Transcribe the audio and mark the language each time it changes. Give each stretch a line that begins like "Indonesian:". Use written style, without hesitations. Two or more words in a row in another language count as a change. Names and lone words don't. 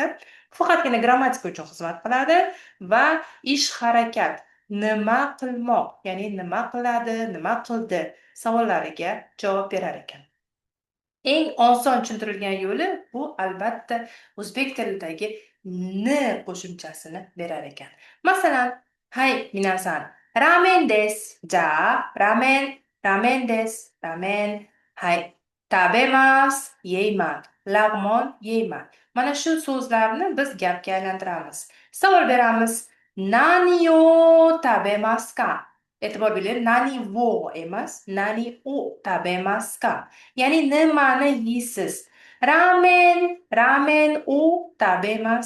Uzbek: Faqatgina grammatika uchun xizmat qiladi va ish harakat, nima qilmoq, ya'ni nima qiladi, nima qildi savollariga javob berar ekan. Eng oson tushuntirilgan yo'li bu albatta o'zbek tilidagi n qo'shimchasini berar ekan.
Japanese: Masalan, はい 皆さん、ラーメンです. じゃ、ラーメンです. ラーメン。はい、食べます,
Uzbek: yeyman. Lag'mon yeyman. Mana shu so'zlarni biz gapga aylantiramiz. Savol beramiz.
Japanese: 何を食べますか?
Uzbek: E'tibor bering, nani vo emas,
Japanese: 何を食べますか?
Uzbek: Ya'ni nimani yeysiz?
Japanese: ラーメンを食べます.